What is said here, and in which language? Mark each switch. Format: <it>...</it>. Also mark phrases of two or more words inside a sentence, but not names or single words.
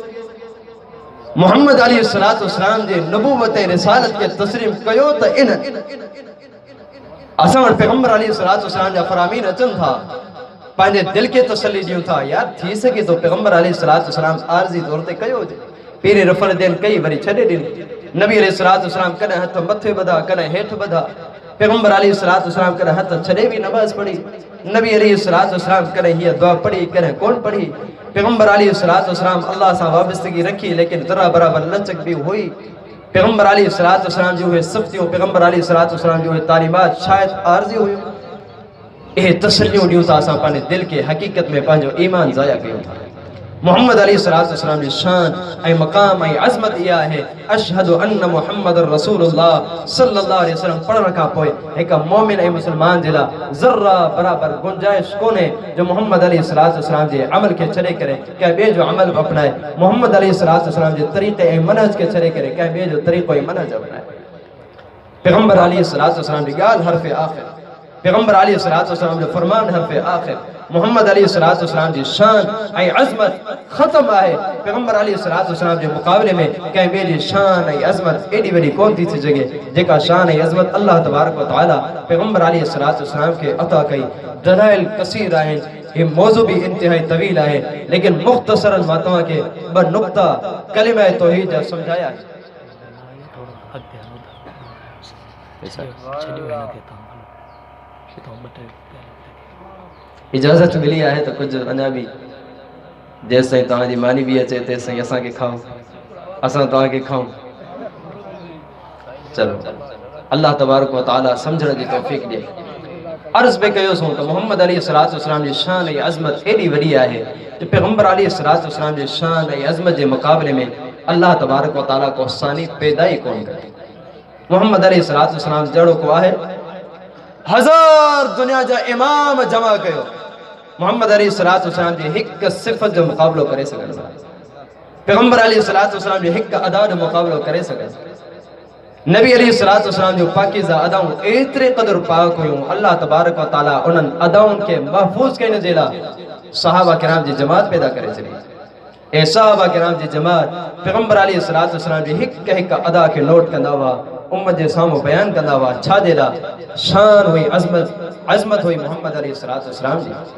<sd>मोहम्मद</sd> <ar>عليه الصلاة والسلام</ar> <sd>जे नबूवत ऐं रिसालत खे तस्लीम कयो त इन असां वटि पैगंबर</sd> <ar>عليه الصلاة والسلام</ar> <sd>जा फरामीन अचनि था, पंहिंजे दिल खे तसल्ली ॾियूं था, यार थी सघे तो पैगंबर अलैहिस्सलातु वस्सलाम आरज़ी तौर ते कयो हुजे। पीरे रफ़ल देन कई वरी छॾे ॾिनी। नबी</sd> <ar>عليه الصلاة والسلام</ar> <sd>कॾहिं हथ मथे ॿधा, कॾहिं हेठि ॿधा। पैगंबर</sd> <ar>عليه الصلاة والسلام</ar> <sd>कॾहिं हथ छॾे भी नमाज़ पढ़ी। नबी</sd> <ar>عليه الصلاة والسلام</ar> <sd>कॾहिं हीअ दुआ पढ़ी, कॾहिं कोन पढ़ी। पैगंबर</sd> <ar>عليه الصلاة والسلام</ar> <sd>अल्लाह सां वाबस्तगी रखी, लेकिन ज़रा बराबर लचक भी हुई। पैगंबर</sd> <ar>عليه الصلاة والسلام</ar> <sd>जी उहे सिफ़तियूं, पैगंबर</sd> <ar>عليه الصلاة والسلام</ar> <sd>जी उहे तालीमात शायदि आरज़ी हुयूं। इहे तसल्लियूं ॾियूं था, असां पंहिंजे दिल खे हक़ीक़त में पंहिंजो ईमान ज़ाया कयूं था। मोहम्मद अलैहिस्सलाम जी शान ऐं मक़ाम ऐं अज़मत इहा आहे</sd> <ar>أشهد أن محمدا رسول الله صلى الله عليه وسلم</ar> <sd>पढ़ण खां पोइ हिक मोमिन ऐं मुस्लमान जे लाइ ज़र्रा बराबर गुंजाइश कोन्हे जो मोहम्मद अलैहिस्सलाम जे अमल खे छॾे करे कंहिं ॿिए जो अमल अपनाए, मोहम्मद अलैहिस्सलाम जे तरीक़े ऐं मनहज खे छॾे करे कंहिं ॿिए जो तरीक़ो ऐं मनहज अपनाए। पैगंबर अलैहिस्सलाम जी ॻाल्हि हर्फ़ आख़िर, पैगंबर अलैहिस्सलाम जो फरमान हर्फ़ आख़िर, मोहम्मद अलैहिस्सलाम जी शान ऐं अज़मत ख़त्म आहे। पैगंबर अलैहिस्सलाम जे मुक़ाबले में कंहिं ॿिए जी शान ऐं अज़मत एॾी वॾी कोन थी सघे जेका शान ऐं अज़मत</sd> <ar>الله تبارك وتعالى</ar> <sd>पैगंबर अलैहिस्सलाम खे अता कई। दलाइल कसीर आहिनि,</sd> <ur>یہ موضوع بھی انتہائی طویل ہے,</ur> <sd>लेकिन मुख्तसरन मां तव्हां खे ॿ नुक्ता कलिमा तौहीद जा समझाया है। इजाज़त मिली है तो कुछ अञा भी जेसिताईं तव्हांजी मानी भी अचे तेसिताईं असांखे खाओ, असां तव्हांखे खाऊं। चलो</sd> <ar>الله تبارك وتعالى</ar> <sd>समझण जी तौफ़ीक़ ॾे। अर्ज़ पे कयोसीं तो मोहम्मद अलैहिस्सलाम जी शान ऐं अज़मत एॾी वॾी आहे जो पैगंबर अलैहिस्सलाम जी शान ऐं अज़मत जे मुक़ाबले में</sd> <ar>الله تبارك وتعالى</ar> <sd>को सानी पैदा ई कोन कई। मोहम्मद अलैहिस्सलाम जहिड़ो को आहे हज़ार दुनिया जा इमाम जमा कयो, मोहम्मद अलैहिस्सलाम जी हिक सिफ़त जो मुक़ाबलो करे सघंदा, पैगंबर अलैहिस्सलाम जी हिक अदा जो मुक़ाबलो करे सघंदा। नबी अलैहिस्सलाम जो पाकीज़ा अदाऊं एतिरे क़दर पाक हुयूं,</sd> <ar>الله تبارك وتعالى</ar> <sd>उन्हनि अदाउनि खे महफूज़ करण जे लाइ सहाबा किराम जी जमात पैदा करे छॾी। ऐं सहाबा किराम जी जमात पैगंबर अलैहिस्सलाम जी हिक हिक अदा खे नोट कंदा हुआ, उम्मत जे साम्हूं बयान कंदा हुआ। छा जे लाइ? शान हुई, अज़मत हुई मोहम्मद अलैहिस्सलाम जी।</sd>